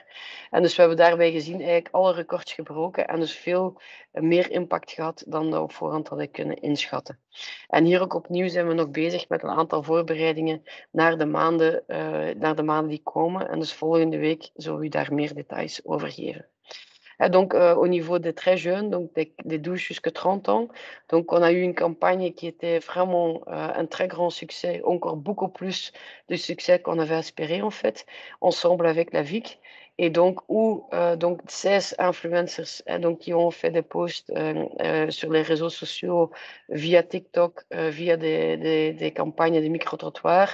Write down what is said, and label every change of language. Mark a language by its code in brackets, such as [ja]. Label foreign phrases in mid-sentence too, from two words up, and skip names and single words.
[nl] En dus we hebben daarbij gezien eigenlijk alle records gebroken en dus veel meer impact gehad dan we op voorhand hadden kunnen inschatten. En hier ook opnieuw zijn we nog bezig met een aantal voorbereidingen naar de maanden die komen. En dus volgende week zullen we u daar meer details over geven. [fr] Donc, au niveau des très jeunes, donc des 12 jusqu'à 30 ans, donc on a eu une campagne qui était vraiment un très grand succès, encore beaucoup plus de succès qu'on avait espéré en fait, ensemble avec la VIC. Et donc, où donc 16 influencers donc, qui ont fait des posts sur les réseaux sociaux via TikTok, via des campagnes de micro-trottoirs.